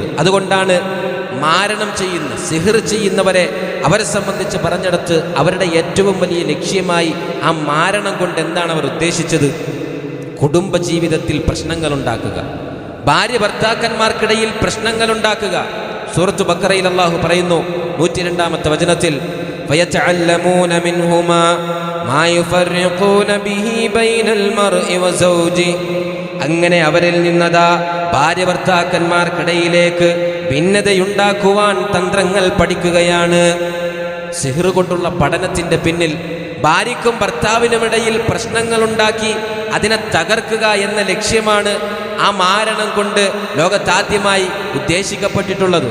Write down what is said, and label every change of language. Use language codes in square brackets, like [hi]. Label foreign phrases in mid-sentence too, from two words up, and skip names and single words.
[ml] അതുകൊണ്ടാണ് മാരണം ചെയ്യുന്ന, സിഹിർ ചെയ്യുന്നവരെ അവരെ സംബന്ധിച്ച് പറഞ്ഞെടുത്ത് അവരുടെ ഏറ്റവും വലിയ ലക്ഷ്യമായി ആ മാരണം കൊണ്ട് എന്താണ് അവർ ഉദ്ദേശിച്ചത്? കുടുംബജീവിതത്തിൽ പ്രശ്നങ്ങളുണ്ടാക്കുക, ഭാര്യ ഭർത്താക്കന്മാർക്കിടയിൽ പ്രശ്നങ്ങളുണ്ടാക്കുക. സൂറത്ത് ബഖറയിൽ അല്ലാഹു പറയുന്നു 102-ാമത്തെ വചനത്തിൽ, [ar] فَيَتَعَلَّمُونَ مِنْهُمَا مَا يُفَرِّقُونَ بِهِ بَيْنَ الْمَرْءِ وَزَوْجِهِ. [ml] അങ്ങനെ അവരിൽ നിന്നതാ ഭാര്യ ഭർത്താക്കന്മാർക്കിടയിലേക്ക് ഭിന്നതയുണ്ടാക്കുവാൻ തന്ത്രങ്ങൾ പഠിക്കുകയാണ്. സിഹ്ർ കൊണ്ടുള്ള പഠനത്തിൻ്റെ പിന്നിൽ ഭാര്യയ്ക്കും ഭർത്താവിനുമിടയിൽ പ്രശ്നങ്ങളുണ്ടാക്കി അതിനെ തകർക്കുക എന്ന ലക്ഷ്യമാണ് ആ മാരണം കൊണ്ട് ലോകത്താദ്യമായി ഉദ്ദേശിക്കപ്പെട്ടിട്ടുള്ളത്.